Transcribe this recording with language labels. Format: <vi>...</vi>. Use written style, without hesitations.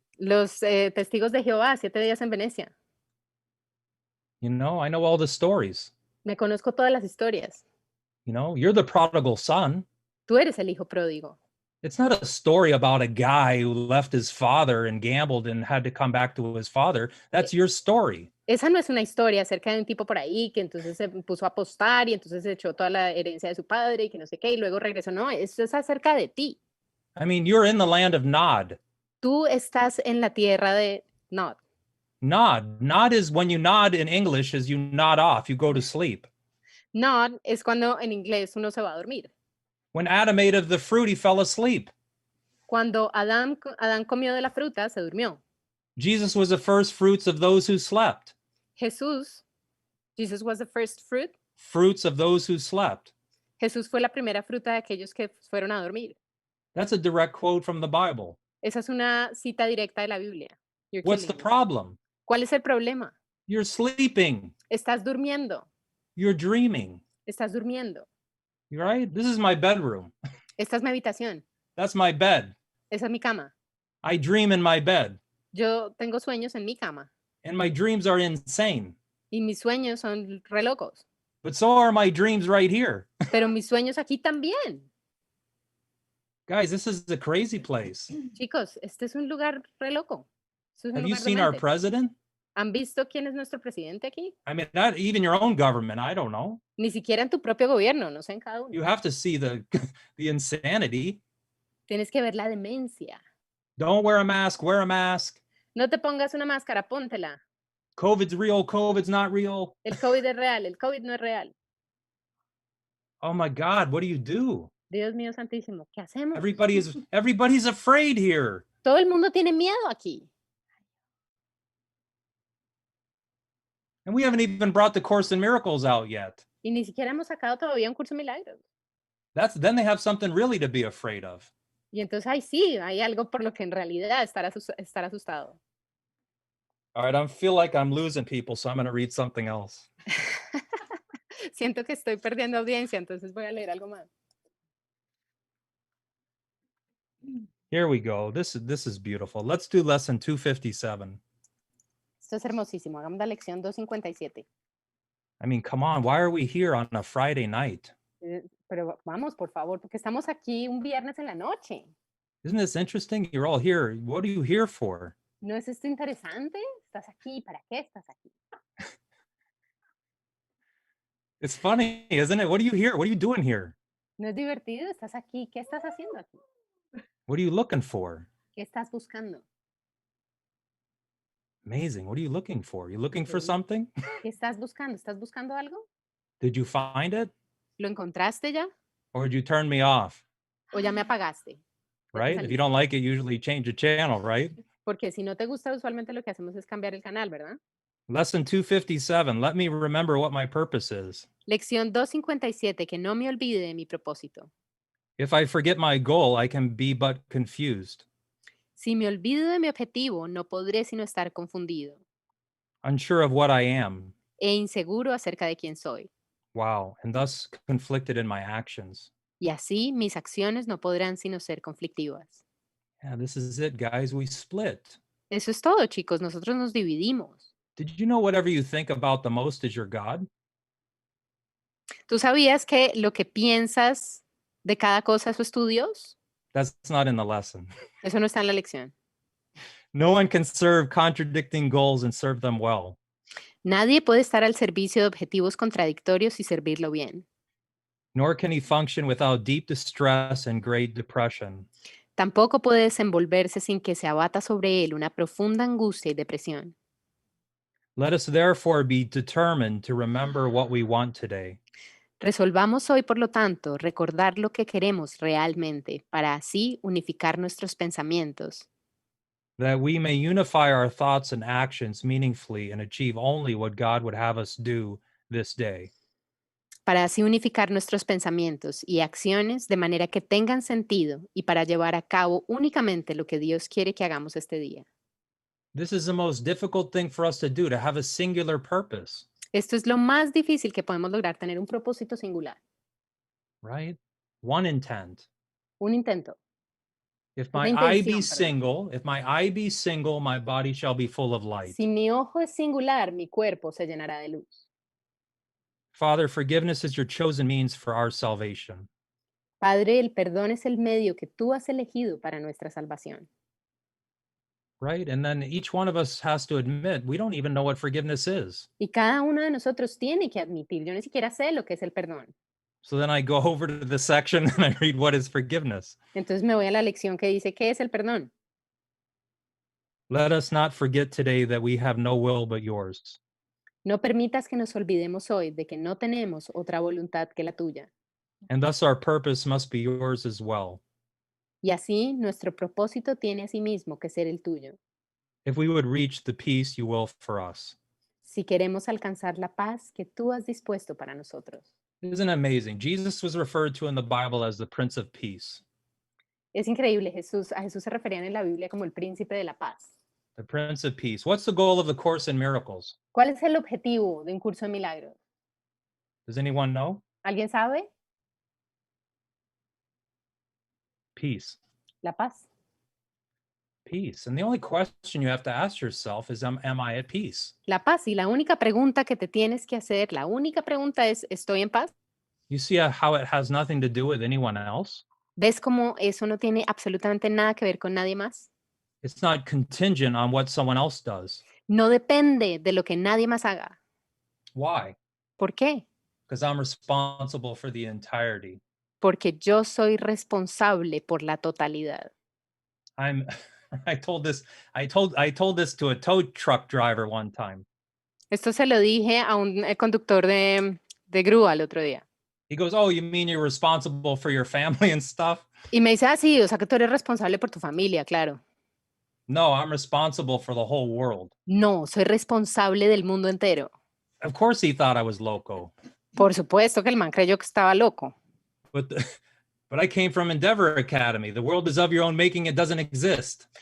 <es>Los testigos de Jehová, 7 días en Venecia.</es> <en>I know all the stories.</en> <es>Me conozco todas las historias.</es> <en>You're the prodigal son.</en> <es>Tú eres el hijo pródigo.</es> <en>It's not a story about a guy who left his father and gambled and had to come back to his father. That's your story.</en> <es>Esa no es una historia acerca de un tipo por ahí que entonces se puso a apostar y entonces se echó toda la herencia de su padre y que no sé qué y luego regresó. No, esto es acerca de ti.</es> <en>I mean, you're in the land of Nod.</en> <es>Tú estás en la tierra de Nod.</es> <en>Nod. Nod is when you nod in English is you nod off, you go to sleep.</en> <es>Nod es cuando en inglés uno se va a dormir.</es> <en>When Adam ate of the fruit, he fell asleep.</en> <es>Cuando Adán comió de la fruta, se durmió.</es> <en>Jesus was the first fruits of those who slept. Jesus was the first fruit. Fruits of those who slept.</en> <es>Jesús fue la primera fruta de aquellos que fueron a dormir.</es> <en>That's a direct quote from the Bible.</en> <es>Esa es una cita directa de la Biblia.</es> <en>You're What's the killing me. problem?</en> <es>¿Cuál es el problema?</es> <en>You're sleeping.</en> <es>Estás durmiendo.</es> <en>You're dreaming.</en> <es>Estás durmiendo.</es> <en>You right? This is my bedroom.</en> <es>Esta es mi habitación.</es> <en>That's my bed.</en> <es>Esa es mi cama.</es> <en>I dream in my bed.</en> <es>Yo tengo sueños en mi cama.</es> <en>And my dreams are insane.</en> <es>Y mis sueños son re locos.</es> <en>But so are my dreams right here.</en> <es>Pero mis sueños aquí también.</es> <en>Guys, this is a crazy place.</en> <es>Chicos, este es un lugar re loco. Este es un</es> <en>Have you</en> <es>lugar</es> <en>seen our</en> <es>demente.</es> <en>president?</en> <es>¿Han visto quién es nuestro presidente aquí?</es> <en>I mean, not even your own government. I don't know.</en> <es>Ni siquiera en tu propio gobierno, no sé en cada uno.</es> <en>You have to see the insanity.</en> <es>Tienes que ver la demencia.</es> <en>Don't wear a mask. Wear a mask.</en> <es>No te pongas una máscara, póntela.</es> <en>COVID's real. COVID's not real.</en> <es>El COVID es real, el COVID no es real.</es> <en>Oh my God, what do you do?</en> <es>Dios mío santísimo, ¿qué hacemos?</es> <en>Everybody's afraid here.</en> <es>Todo el mundo tiene miedo aquí.</es> <en>And we haven't even brought the Course in Miracles out yet.</en> <es>Y ni siquiera hemos sacado todavía un curso de milagros.</es> <en>Then they have something really to be afraid of.</en> <es>Y entonces ahí sí, hay algo por lo que en realidad estar asustado.</es> <en>All right, I feel like I'm losing people, so I'm going to read something else.</en> <es>Siento que estoy perdiendo audiencia, entonces voy a leer algo más.</es> <en>Here we go. This is beautiful. Let's do lesson 257.</en> <es>Esto es hermosísimo. Hagamos la lección 257.</es> <en>I mean, come on, why are we here on a Friday night?</en> <es>Pero vamos, por favor, porque estamos aquí un viernes en la noche.</es> <en>Isn't this interesting? You're all here. What are you here for?</en> <es>¿No es esto interesante? ¿Estás aquí? ¿Para qué estás aquí?</es> <en>It's funny, isn't it? What are you here? What are you doing here?</en> <es>¿No es divertido? ¿Estás aquí? ¿Qué estás haciendo aquí?</es> <en>What are you looking for?</en> <es>¿Qué estás buscando?</es> <en>Amazing. What are you looking for? You looking for Okay. something?</en> <es>¿Qué estás buscando? ¿Estás buscando algo?</es> <en>Did you find it?</en> <es>¿Lo encontraste ya?</es> <en>Or did you turn me off?</en> <es>¿O ya me apagaste? Ya te</es> <en>Right? If you don't like it, usually change the channel, right?</en> <es>Porque si no te gusta, usualmente lo que hacemos es cambiar el canal, ¿verdad?</es> <en>Lesson 257. Let me remember what my purpose is.</en> <es>Lección 257, que no me olvide de mi propósito.</es> <en>If I forget my goal, I can be but confused,</en> <es>Si me olvido de mi objetivo, no podré sino estar confundido</es> <en>unsure of what I am.</en> <es>e inseguro acerca de quién soy.</es> <en>Wow. And thus conflicted in my actions.</en> <es>Y así mis acciones no podrán sino ser conflictivas.</es> <en>Yeah, this is it, guys. We split.</en> <es>Eso es todo, chicos. Nosotros nos dividimos.</es> <en>Did you know whatever you think about the most is your God?</en> <es>¿Tú sabías que lo que piensas de cada cosa eso es tu Dios?</es> <en>That's not in the lesson.</en> <es>Eso no está en la lección.</es> <en>No one can serve contradicting goals and serve them well.</en> <es>Nadie puede estar al servicio de objetivos contradictorios y servirlo bien.</es> <en>Nor can he function without deep distress and great depression.</en> <es>Tampoco puede desenvolverse sin que se abata sobre él una profunda angustia y depresión.</es> <en>Let us therefore be determined to remember what we want today.</en> <es>Resolvamos hoy, por lo tanto, recordar lo que queremos realmente para así unificar nuestros pensamientos,</es> <en>That we may unify our thoughts and actions meaningfully and achieve only what God would have us do this day.</en> <es>para así unificar nuestros pensamientos y acciones de manera que tengan sentido y para llevar a cabo únicamente lo que Dios quiere que hagamos este día.</es> <en>This is the most difficult thing for us to do, to have a singular purpose,</en> <es>Esto es lo más difícil que podemos lograr, tener un propósito singular,</es> <en>right? One intent.</en> <es>un intento.</es> <en>If</en> <es>Una</es> <en>my eye be</en> <es>intención, perdón.</es> <en>single, my body shall be full of light.</en> <es>Si mi ojo es singular, mi cuerpo se llenará de luz.</es> <en>Father, forgiveness is your chosen means for our salvation.</en> <es>Padre, el perdón es el medio que tú has elegido para nuestra salvación.</es> <en>right? And then each one of us has to admit we don't even know what forgiveness is.</en> <es>Y cada uno de nosotros tiene que admitir, yo ni siquiera sé lo que es el perdón.</es> <en>So then I go over to the section and I read what is forgiveness.</en> <es>Entonces me voy a la lección que dice, ¿qué es el perdón?</es> <en>Let us not forget today that we have no will but yours.</en> <es>No permitas que nos olvidemos hoy de que no tenemos otra voluntad que la tuya.</es> <en>And thus our purpose must be yours as well.</en> <es>Y así nuestro propósito tiene asimismo que ser el tuyo.</es> <en>If we would reach the peace you will for us.</en> <es>Si queremos alcanzar la paz que tú has dispuesto para nosotros.</es> <en>Isn't it amazing? Jesus was referred to in the Bible as the Prince of Peace.</en> <es>Es increíble, a Jesús se referían en la Biblia como el príncipe de la paz.</es> <en>The Prince of Peace. What's the goal of the Course in Miracles?</en> <es>¿Cuál es el objetivo de un curso de milagros?</es> <en>Does anyone know?</en> <es>¿Alguien sabe?</es> <en>Peace.</en> <es>La paz.</es> <en>Peace. And the only question you have to ask yourself is, am I at peace?</en> <es>La paz. Y la única pregunta que te tienes que hacer, la única pregunta es, ¿estoy en paz?</es> <en>You see how it has nothing to do with anyone else?</en> <es>¿Ves cómo eso no tiene absolutamente nada que ver con nadie más?</es> <en>It's not contingent on what someone else does.</en> <es>No depende de lo que nadie más haga.</es> <en>Why?</en> <es>¿Por qué?</es> <en>Because I'm responsible for the entirety.</en> <es>Porque yo soy responsable por la totalidad.</es> <en>I'm I told this to a tow truck driver one time.</en> <es>Esto se lo dije a un conductor de grúa el otro día.</es> <en>He goes, "Oh, you mean you're responsible for your family and stuff?"</en> <es>Y me dice, sí, o sea que tú eres responsable por tu familia, claro.</es> <en>No, I'm responsible for the whole world.</en> <es>No, soy responsable del mundo entero.</es> <en>Of course he thought I was loco.</en> <es>Por supuesto que el man creyó que estaba loco.</es> <en>But but I came from Endeavor Academy. The world is of your own making. It doesn't exist.</en>